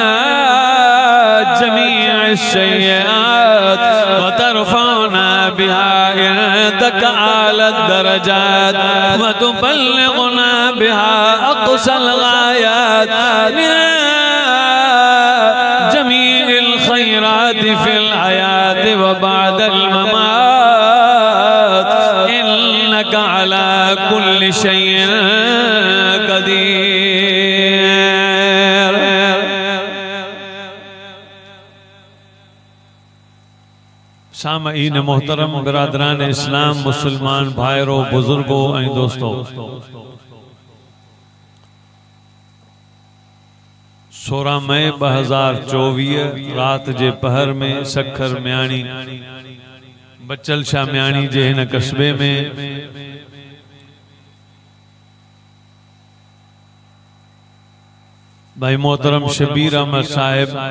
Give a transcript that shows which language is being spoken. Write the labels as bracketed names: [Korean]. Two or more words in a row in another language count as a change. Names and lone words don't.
[Arabic] جميع السيئات وترفعنا بها عندك أعلى الدرجات وتبلغنا بها أقصى الغايات من جميع الخيرات في الحياة وبعد الممات إنك على كل شيء قدير। [Sindhi] सामईन मोहतरम बिरादरान इस्लाम मुसलमान भाइरो बुजुर्गो ऐं दोस्तो 16 मई 2024 रात जे पहर में सखर म्याणी बचल शाह म्याणी जे हिन कस्बे में भाई मोहतरम शबीर अहमद साहिब,